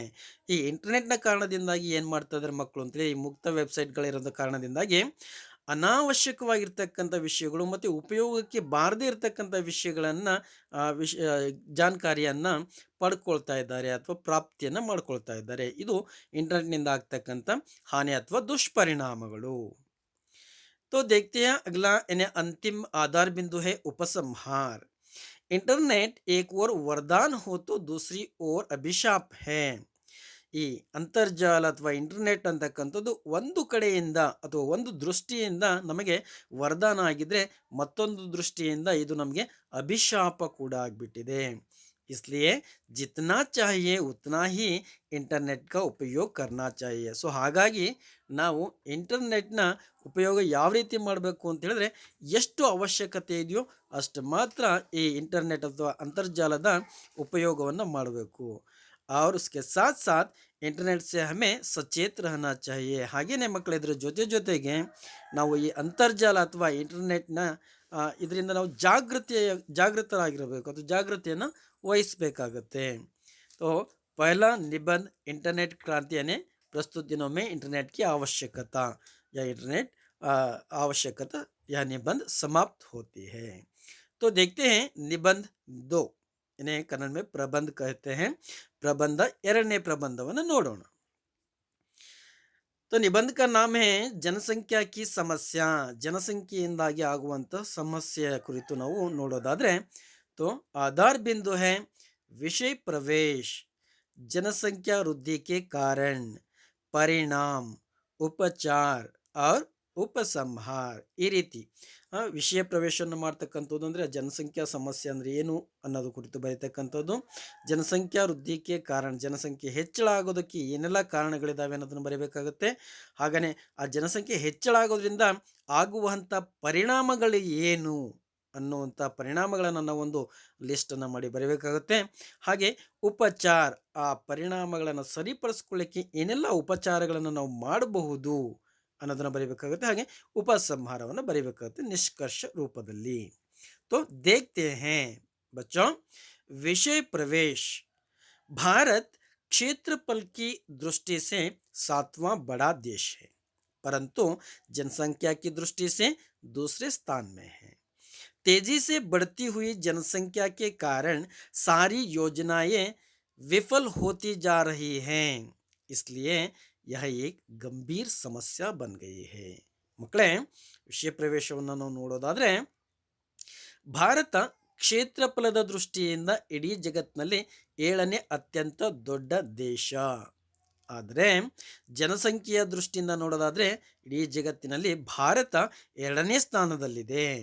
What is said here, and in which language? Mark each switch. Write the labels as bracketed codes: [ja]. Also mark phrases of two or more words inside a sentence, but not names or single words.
[kn] ಈ ಇಂಟರ್ನೆಟ್ನ ಕಾರಣದಿಂದಾಗಿ ಏನು ಮಾಡ್ತಾ ಇದ್ದಾರೆ ಮಕ್ಕಳು ಅಂತೇಳಿ, ಈ ಮುಕ್ತ ವೆಬ್ಸೈಟ್ಗಳಿರೋದ ಕಾರಣದಿಂದಾಗಿ ಅನಾವಶ್ಯಕವಾಗಿರ್ತಕ್ಕಂಥ ವಿಷಯಗಳು ಮತ್ತು ಉಪಯೋಗಕ್ಕೆ ಬಾರದೇ ಇರತಕ್ಕಂಥ ವಿಷಯಗಳನ್ನು ಜಾಣಕಾರಿಯನ್ನು ಪಡ್ಕೊಳ್ತಾ ಇದ್ದಾರೆ ಅಥವಾ ಪ್ರಾಪ್ತಿಯನ್ನು ಮಾಡ್ಕೊಳ್ತಾ ಇದ್ದಾರೆ. ಇದು ಇಂಟರ್ನೆಟ್ನಿಂದ ಆಗ್ತಕ್ಕಂಥ ಹಾನಿ ಅಥವಾ ದುಷ್ಪರಿಣಾಮಗಳು. [hi] तो देखते हैं अगला इन्हें अंतिम आधार बिंदु है उपसंहार. इंटरनेट एक ओर वरदान हो तो दूसरी ओर अभिशाप है. [kn] ಈ ಅಂತರ್ಜಾಲ ಅಥವಾ ಇಂಟರ್ನೆಟ್ ಅಂತಕ್ಕಂಥದ್ದು ಒಂದು ಕಡೆಯಿಂದ ಅಥವಾ ಒಂದು ದೃಷ್ಟಿಯಿಂದ ನಮಗೆ ವರದಾನ ಆಗಿದ್ರೆ, ಮತ್ತೊಂದು ದೃಷ್ಟಿಯಿಂದ ಇದು ನಮಗೆ ಅಭಿಶಾಪ ಕೂಡ ಆಗಿಬಿಟ್ಟಿದೆ. [hi] इसलिए जितना चाहिए उतना ही ಇಂಟರ್ನೆಟ್ का ಉಪಯೋಗ करना चाहिए. [kn] ಸೊ ಹಾಗಾಗಿ ನಾವು ಇಂಟರ್ನೆಟ್ನ ಉಪಯೋಗ ಯಾವ ರೀತಿ ಮಾಡಬೇಕು ಅಂತ ಹೇಳಿದ್ರೆ, ಎಷ್ಟು ಅವಶ್ಯಕತೆ ಇದೆಯೋ ಅಷ್ಟು ಮಾತ್ರ ಈ ಇಂಟರ್ನೆಟ್ ಅಥವಾ ಅಂತರ್ಜಾಲದ ಉಪಯೋಗವನ್ನು ಮಾಡಬೇಕು. [hi] और उसके साथ साथ ಇಂಟರ್ನೆಟ್ से हमें सचेत रहना चाहिए. [kn] ಹಾಗೆಯೇ ಮಕ್ಕಳು ಇದರ ಜೊತೆಗೆ ನಾವು ಈ ಅಂತರ್ಜಾಲ ಅಥವಾ ಇಂಟರ್ನೆಟ್ನ ಇದರಿಂದ ನಾವು ಜಾಗೃತರಾಗಿರಬೇಕು ಅಥವಾ ಜಾಗೃತಿಯನ್ನು ವಹಿಸಬೇಕಾಗತ್ತೆ. [hi] तो पहला निबंध इंटरनेट क्रांति यानी प्रस्तुत दिनों में इंटरनेट की आवश्यकता या इंटरनेट आवश्यकता, यह निबंध समाप्त होती है. तो देखते हैं निबंध 2, इन्हें कन्नड़ में प्रबंध कहते हैं. [kn] ಪ್ರಬಂಧ ಎರಡನೇ ಪ್ರಬಂಧವನ್ನು ನೋಡೋಣ. [hi] तो निबंध का नाम है जनसंख्या कि समस्या. [kn] ಜನಸಂಖ್ಯೆಯಿಂದಾಗಿ ಆಗುವಂಥ ಸಮಸ್ಯೆಯ ಕುರಿತು ನಾವು ನೋಡೋದಾದರೆ, [hi] तो आधार बिंदु है विषय प्रवेश, जनसंख्या वृद्धि के कारण, परिणाम, उपचार और ಉಪಸಂಹಾರ. [kn] ಈ ರೀತಿ ವಿಷಯ ಪ್ರವೇಶವನ್ನು ಮಾಡ್ತಕ್ಕಂಥದ್ದು ಅಂದರೆ ಜನಸಂಖ್ಯಾ ಸಮಸ್ಯೆ ಅಂದರೆ ಏನು ಅನ್ನೋದು ಕುರಿತು ಬರೀತಕ್ಕಂಥದ್ದು. ಜನಸಂಖ್ಯಾ ವೃದ್ಧಿಗೆ ಕಾರಣ, ಜನಸಂಖ್ಯೆ ಹೆಚ್ಚಳ ಆಗೋದಕ್ಕೆ ಏನೆಲ್ಲ ಕಾರಣಗಳಿದ್ದಾವೆ ಅನ್ನೋದನ್ನು ಬರೀಬೇಕಾಗುತ್ತೆ. ಹಾಗೆಯೇ ಆ ಜನಸಂಖ್ಯೆ ಹೆಚ್ಚಳ ಆಗೋದ್ರಿಂದ ಆಗುವಂಥ ಪರಿಣಾಮಗಳು ಏನು ಅನ್ನುವಂಥ ಪರಿಣಾಮಗಳನ್ನು ನಾವು ಒಂದು ಲಿಸ್ಟನ್ನು ಮಾಡಿ ಬರೀಬೇಕಾಗುತ್ತೆ. ಹಾಗೆ ಉಪಚಾರ, ಆ ಪರಿಣಾಮಗಳನ್ನು ಸರಿಪಡಿಸ್ಕೊಳ್ಳಿಕ್ಕೆ ಏನೆಲ್ಲ ಉಪಚಾರಗಳನ್ನು ನಾವು ಮಾಡಬಹುದು ಅನ್ನೋದನ್ನು ಬರೀಬೇಕಾಗುತ್ತೆ. ಹಾಗೆ ಉಪಸಂಹಾರವನ್ನು ಬರೀಬೇಕಾಗುತ್ತೆ ನಿಷ್ಕರ್ಷ ರೂಪದಲ್ಲಿ. [hi] तो देखते हैं बच्चों, विषय प्रवेश। भारत क्षेत्रफल की दृष्टि से सातवां बड़ा देश है, परंतु जनसंख्या की दृष्टि से दूसरे स्थान में है। तेजी से बढ़ती हुई जनसंख्या के कारण सारी योजनाएं विफल होती जा रही हैं। इसलिए यह एक गंभीर समस्या बन गई है। [kn] ಮಕ್ಕಳೇ, ವಿಷಯ ಪ್ರವೇಶವನ್ನು ನಾವು ನೋಡೋದಾದ್ರೆ, ಭಾರತ ಕ್ಷೇತ್ರಫಲದ ದೃಷ್ಟಿಯಿಂದ ಇಡೀ ಜಗತ್ತಿನಲ್ಲಿ 7ನೇ ಅತ್ಯಂತ ದೊಡ್ಡ ದೇಶ. ಆದರೆ ಜನಸಂಖ್ಯೆಯ ದೃಷ್ಟಿಯಿಂದ ನೋಡೋದಾದ್ರೆ ಇಡೀ ಜಗತ್ತಿನಲ್ಲಿ ಭಾರತ 2ನೇ ಸ್ಥಾನದಲ್ಲಿದೆ.